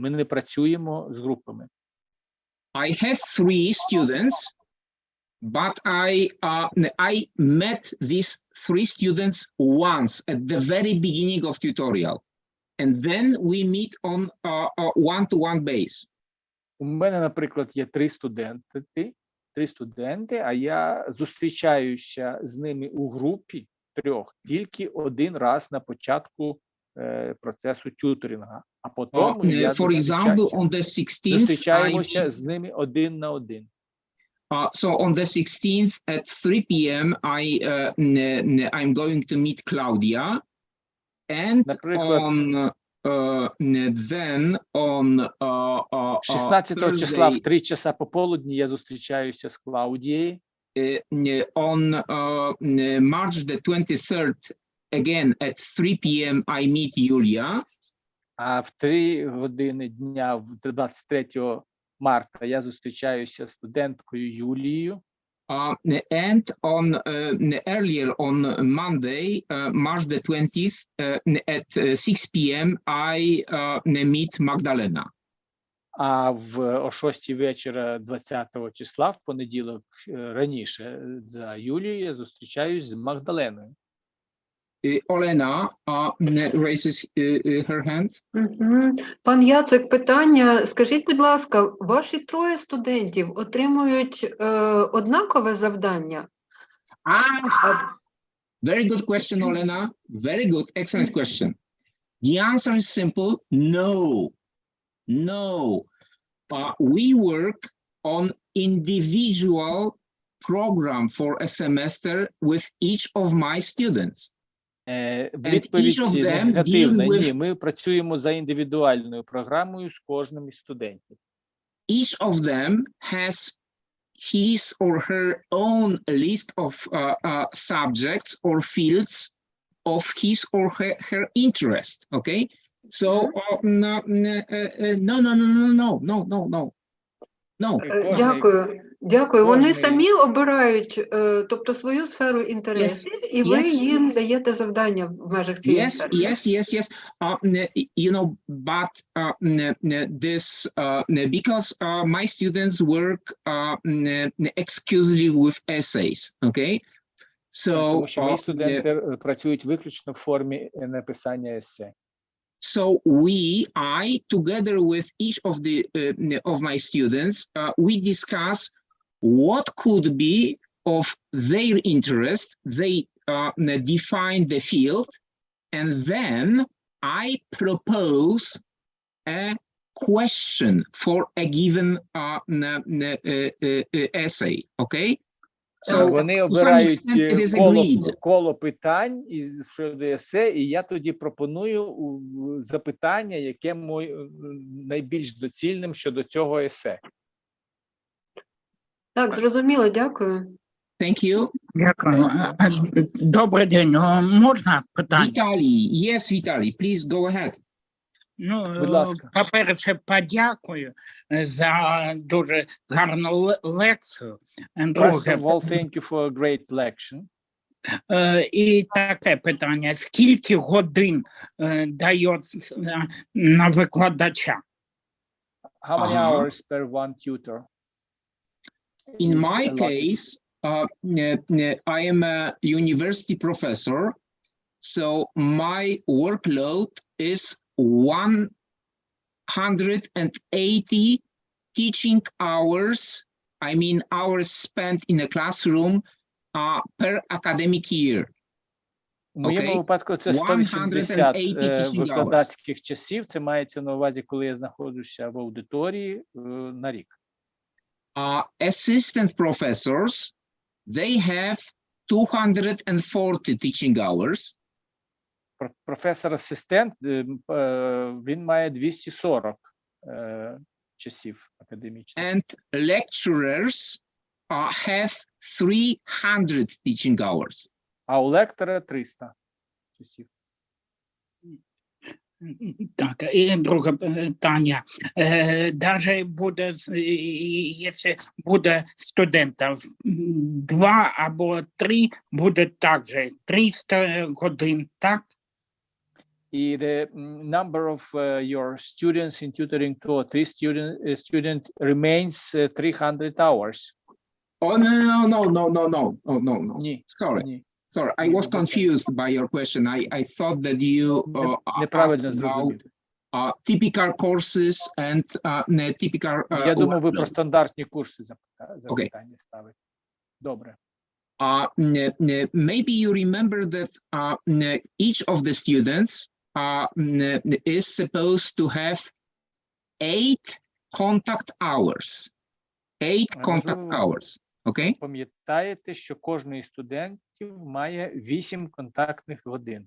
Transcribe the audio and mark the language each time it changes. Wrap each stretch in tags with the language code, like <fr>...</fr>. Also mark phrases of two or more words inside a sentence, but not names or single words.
<uk>Ми не працюємо з групами.</uk> <en>I have 3 students, but I met these 3 students once at the very beginning of tutorial, and then we meet on one-to-one base.</en> <uk>У мене, наприклад, є 3 студенти, а я зустрічаюся з ними у групі 3 тільки один раз на початку процесу тюторінга, а потім я зустрічаємося з ними 1 на 1.</uk> <en>So on the 16th at 3 p.m. I'm going to meet Claudia, and then on</en> <uk>16 числа в 3 часа пополудні я зустрічаюся з Клаудією.</uk> <en>On March the 23rd, again at 3 p.m. I meet Julia.</en> <uk>А в 3 години дня, 23 марта, я зустрічаюся з студенткою Юлією.</uk> <en>And earlier on Monday, March the 20th, at 6 p.m. I meet Magdalena.</en> <uk>А о 6 вечора 20 числа, в понеділок раніше за Юлією, я зустрічаюсь з Магдаленою.</uk> <en>Олена raises her hand.</en> <uk>Пан Яцек, питання. Скажіть, будь ласка, ваші 3 студентів отримують однакове завдання?</uk> <en>Very good question, Olena. Very good, excellent question. The answer is simple, no. We work on individual program for a semester with each of my students.</en> <uk>Відповідь негативна. Ні, ми працюємо за індивідуальною програмою з кожним із студентів.</uk> <en>Each of them has his or her own list of subjects or fields of his or her interest. Okay, so no.</en> <uk>Дякую. Вони самі обирають, тобто свою сферу інтересів, і ви їм даєте завдання в межах цієї сфери.</uk> <en>Yes. But this because my students work exclusively with essays, okay?</en> <uk>Тому що мої студенти працюють виключно в формі написання есе.</uk> <en>So I, together with each of my students, we discuss what could be of their interest. They define the field, and then I propose a question for a given essay. Okay.</en> <uk>Вони обирають коло питань щодо есе, і я тоді пропоную запитання, яке найбільш доцільним щодо цього есе. Так, зрозуміло, дякую.</uk> <en>Thank you.</en> <uk>Дякую. Добрий день. Можна питання?</uk> <en>Vitaly. Yes, Vitaly, please go ahead.</en> <uk>Ну, Будь ласка. по-перше, подякую за дуже гарну лекцію.</uk> <en>First</en> <uk>Друге,</uk> <en>of all, thank you for a great lecture.</en> <uk>і таке питання. Скільки годин дає на викладача?</uk> <en>How many Uh-huh. hours per one tutor? In is my allotted? case, I am a university professor, so my workload is 180 teaching hours, I mean hours spent in a classroom per academic year.</en> <uk>У моєму</uk> <en>Okay.</en> <uk>випадку це 180 180</uk> <en>teaching</en> <uk>викладацьких часів. Це мається на увазі, коли я знаходжуся в аудиторії на рік.</uk> <en>Assistant professors, they have 240 teaching hours.</en> <uk>Професор-асистент, він має 240 часів академічних.</uk> <en>And lecturers have 300 teaching hours.</en> <uk>А у лектора 300 часів. Так, і друге питання. Даже буде, якщо буде студентів 2 або 3, буде також 300 годин, так?</uk> <en>І the number of your students in tutoring 2 or 3 student remains 300 hours. Oh, no.</en> <uk>Ні.</uk> <en>Sorry.</en> <uk>Ні.</uk> <en>Sorry, I was confused by your question. I thought that you</en> <uk>Неправильно</uk> <en>asked about</en> <uk>зрозуміли.</uk> <en>typical courses and typical.</en> <uk>Я думав, ви про</uk> <en>workload.</en> <uk>стандартні курси запитання ставите. Добре.</uk> <en>Maybe you remember that each of the students is supposed to have 8 contact hours. 8 contact</en> <uk>Можливо,</uk> <en>hours. Okay?</en> <uk>пам'ятаєте, що кожний із студентів має 8 контактних годин.</uk>